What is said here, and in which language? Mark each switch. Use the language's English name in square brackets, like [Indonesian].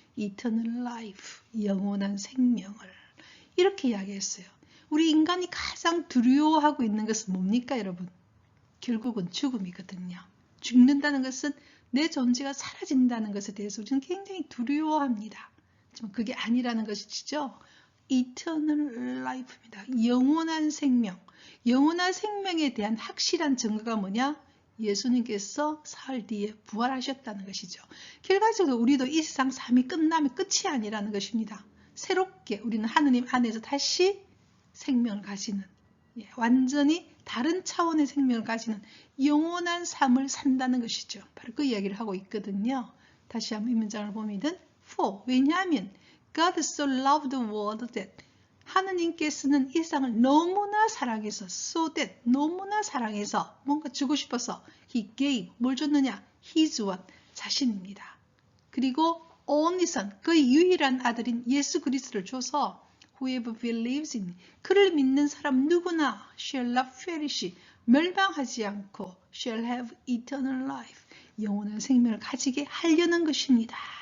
[English] eternal life, [Korean] 영원한 생명을. 이렇게 이야기했어요. 우리 인간이 가장 두려워하고 있는 것은 뭡니까, 여러분? 결국은 죽음이거든요. 죽는다는 것은 내 존재가 사라진다는 것에 대해서 우리는 굉장히 두려워합니다. 하지만 그게 아니라는 것이죠. [English] Eternal Life입니다. [Korean] 영원한 생명. 영원한 생명에 대한 확실한 증거가 뭐냐? 예수님께서 사흘 뒤에 부활하셨다는 것이죠. 결과적으로 우리도 이 세상 삶이 끝나면 끝이 아니라는 것입니다. 새롭게 우리는 하느님 안에서 다시 생명을 가지는, 완전히 다른 차원의 생명을 가지는 영원한 삶을 산다는 것이죠. 바로 그 이야기를 하고 있거든요. 다시 한번 이 문장을 보면 for, 왜냐하면 [English] God so loved the world that, [Korean] 하느님께서는 이 세상을 너무나 사랑해서 so that, 너무나 사랑해서 뭔가 주고 싶어서 [English] he gave, [Korean] 뭘 줬느냐? [English] his one, [Korean] 자신입니다. 그리고 [English] only son, [Korean] 그의 유일한 아들인 예수 그리스도를 줘서 [English] whoever believes in, [Korean] 그를 믿는 사람 누구나 [English] shall not perish, [Korean] 멸망하지 않고 [English] shall have eternal life, [Korean] 영원한 생명을 가지게 하려는 것입니다.